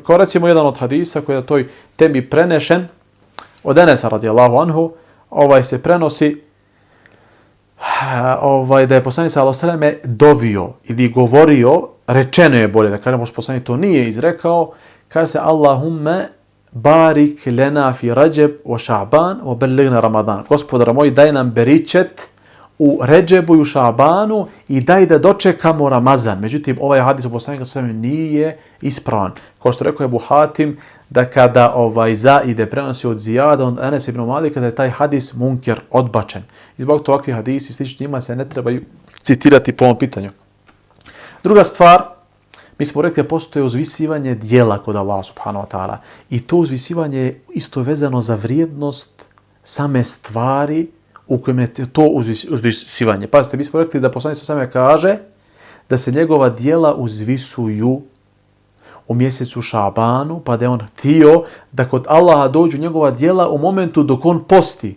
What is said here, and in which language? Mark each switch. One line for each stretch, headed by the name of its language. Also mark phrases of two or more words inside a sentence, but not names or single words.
Bosnian: Kao recimo jedan od hadisa koji je na toj temi prenešen od Enesa
Arabic: رضي الله عنه,
Bosnian: se prenosi da je poslanik
Arabic: صلى الله عليه وسلم
Bosnian: dovio ili govorio, rečeno je bolje da kažemo, možda poslanik to nije izrekao, kaže se
Arabic: اللهم بارك لنا في رجب وشعبان وبلغنا رمضان.
Bosnian: Gospodar moj, daj nam beričet u Redžebu i u Ša'banu i daj da dočekamo Ramazan. Međutim, ovaj hadis u poslanika
Arabic: صلى الله عليه وسلم
Bosnian: nije ispravan. Kao što rekao je Ebu Hatim, da kada Zaide prenosi od Zijada, od Enes ibn Malika, da je taj hadis munker, odbačen. I zbog toga ovakvi hadisi slični njima se ne trebaju citirati po ovom pitanju. Druga stvar, mi smo rekli da postoje uzvisivanje dijela kod Allah
Arabic: سبحانه وتعالى.
Bosnian: I to uzvisivanje je isto vezano za vrijednost same stvari u kojem je to uzvisivanje. Pazite, mi smo rekli da poslanik same kaže da se njegova dijela uzvisuju u mjesecu Šabanu, pa da je on htio da kod Allaha dođu njegova djela u momentu dok on posti.